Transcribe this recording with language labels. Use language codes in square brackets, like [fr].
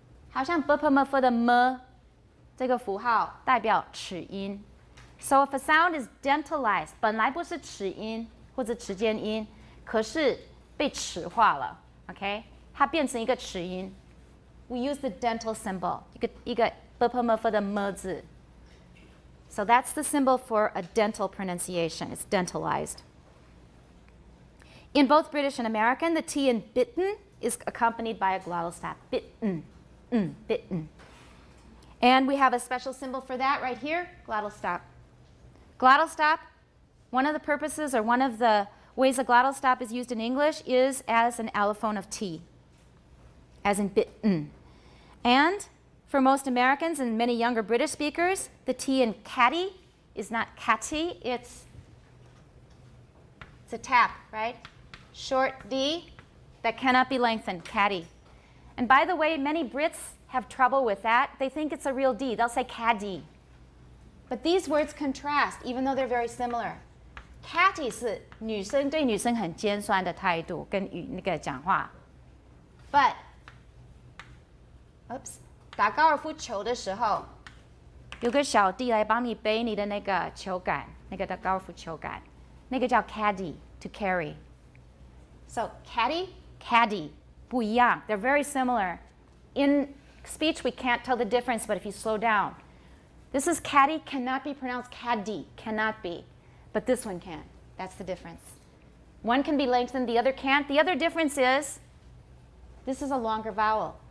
[zh] 好像 bpmf 的 m 这个符号代表齿音。 [en] So if a sound is dentalized, [zh] 本来不是齿音或者齿间音，可是被齿化了 ，OK？它变成一个齿音。 [en] We use the dental symbol, [zh] 一个 bpmf 的 m 字。 [en] So that's the symbol for a dental pronunciation. It's dentalized. In both British and American, the T in bitten is accompanied by a glottal stop. Bitten. Bitten. And we have a special symbol for that right here, glottal stop. Glottal stop, one of the purposes or one of the ways a glottal stop is used in English is as an allophone of T, as in bitten. And for most Americans and many younger British speakers, the T in catty is not catty, it's a tap, right? Short D that cannot be lengthened, catty. And by the way, many Brits have trouble with that. They think it's a real D. They'll say caddy. But these words contrast, even though they're very similar. [zh] Catty 是女生对女生很尖酸的态度跟那个讲话。 But, oops, 打高尔夫球的时候，有个小弟来帮你背你的那个球杆，那个的高尔夫球杆，那个叫 caddy, [en] to carry. So caddy, caddy. [zh] 不一样. [en] They're very similar. In speech, we can't tell the difference, but if you slow down, this is caddy, cannot be pronounced caddy, cannot be. But this one can. That's the difference. One can be lengthened, the other can't. The other difference is this is a longer vowel.